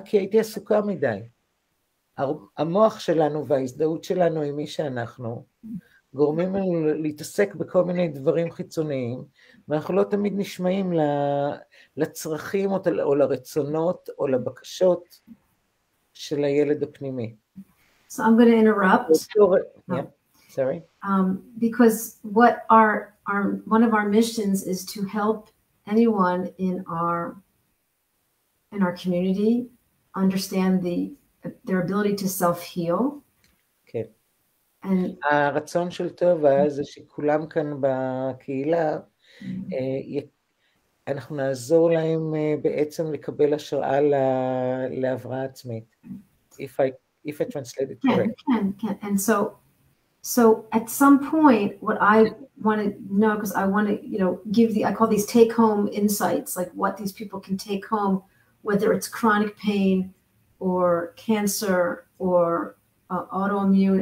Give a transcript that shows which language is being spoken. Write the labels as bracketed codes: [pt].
[he] כי הייתי עסוקה מדי. המוח שלנו וההזדהות שלנו עם מי שאנחנו, גורמים לנו להתעסק בכל מיני דברים חיצוניים, ואנחנו לא תמיד נשמעים לצרכים או לרצונות או לבקשות של הילד הפנימי. [en] So I'm going to interrupt. Yeah, sorry. Because one of our missions is to help anyone in our community understand their ability to self-heal. [he] כן. הרצון של טובה זה שכולם כאן בקהילה, אנחנו נעזור להם בעצם לקבל השראה להבראה עצמית. [en] If I translate it correctly. [he] כן. [en] And So at some point, what I want to know, because I want to, give I call these take-home insights, like what these people can take home, whether it's chronic pain or cancer or autoimmune.